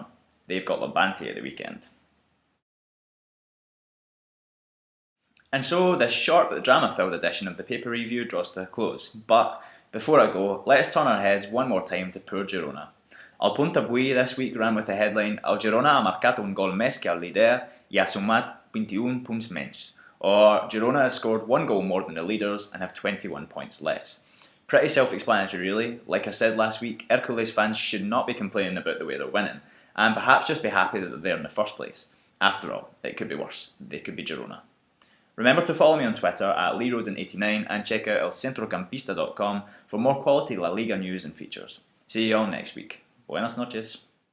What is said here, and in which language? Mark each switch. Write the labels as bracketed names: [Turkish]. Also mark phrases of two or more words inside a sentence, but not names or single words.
[English] They've got Levante at the weekend. And so, this short but drama-filled edition of the paper review draws to a close, but before I go, let us turn our heads one more time to poor Girona. [Catalan] El Punt Avui this week ran with the headline El Girona ha marcat un gol més que el líder i ha sumat 21 punts menys, [English] or Girona has scored one goal more than the leaders and have 21 points less. Pretty self-explanatory really. Like I said last week, Hercules fans should not be complaining about the way they're winning, and perhaps just be happy that they're there in the first place. After all, it could be worse. They could be Girona. Remember to follow me on Twitter at LeeRoden89 and check out elcentrocampista.com for more quality La Liga news and features. See you all next week. [Spanish] Buenas noches.